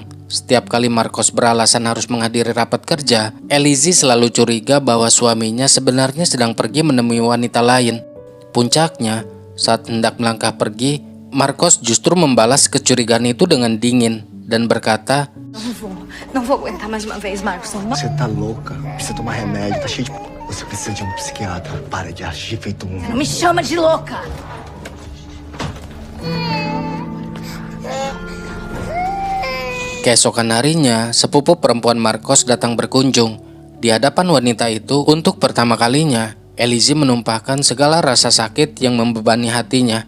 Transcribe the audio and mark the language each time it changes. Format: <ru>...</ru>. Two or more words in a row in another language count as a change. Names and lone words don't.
<id>Setiap kali Marcos beralasan harus menghadiri rapat kerja, Elise selalu curiga bahwa suaminya sebenarnya sedang pergi menemui wanita lain. Puncaknya, saat hendak melangkah pergi, Marcos justru membalas kecurigaan itu dengan dingin dan berkata,</id> <pt>Não vou aguentar mais uma vez, Marcos. Você tá louca? Precisa tomar remédio, tá cheio de... Você precisa de um psiquiatra. Para de agir feito um... Não me chama de louca!</pt> <id>Keesokan harinya, sepupu perempuan Marcos datang berkunjung. Di hadapan wanita itu, untuk pertama kalinya, Elise menumpahkan segala rasa sakit yang membebani hatinya.</id>